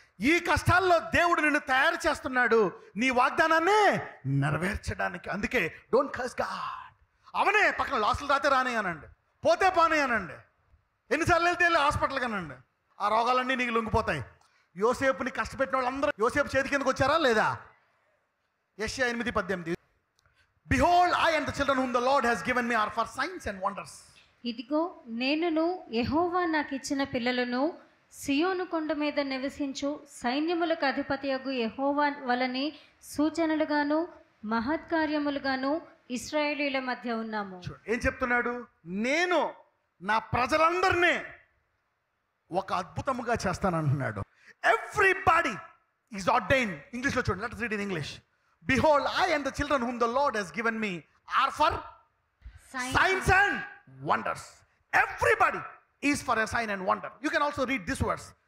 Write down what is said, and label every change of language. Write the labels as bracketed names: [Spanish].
[Telugu] ఈ కష్టాల్లో దేవుడు నిన్ను తయారు చేస్తున్నాడు నీ వాగ్దానాన్ని నెరవేర్చడానికి. అందుకే [English] Don't curse God. [Telugu] అవనే పక్కన లాసులు రాతే రాని అనండి, పోతే పోనీ అనండి, ఎన్నిసార్లు వెళ్తే వెళ్ళి హాస్పిటల్ కానండి, ఆ రోగాలన్నీ నీకు లొంగిపోతాయి. యోసేపుని కష్టపెట్టిన వాళ్ళందరూ యోసేపు చేతి కిందకు వచ్చారా లేదా? యెషయా 8:18. [English] Behold, I and the children whom the Lord has given me are for signs and wonders. [Telugu] ఇదిగో నేనును యెహోవా నాకు ఇచ్చిన పిల్లలను సియోను కొండ మీద నివసించు సైన్యములకు అధిపతియగు యెహోవా వలని సూచనలుగాను మహత్కార్యములుగాను ఇశ్రాయేలీల మధ్య ఉన్నాము. ఏం చెప్తున్నాడు? నేను నా ప్రజలందరినీ ఒక అద్భుతముగా చేస్తానంటున్నాడు. [English] Everybody is ordained. [Telugu] ఇంగ్లీష్లో చూడండి, [English] Let's read in English. Behold, I and the children whom the Lord has given me are for signs and wonders. Everybody is for a sign and wonder. You can also read this verse.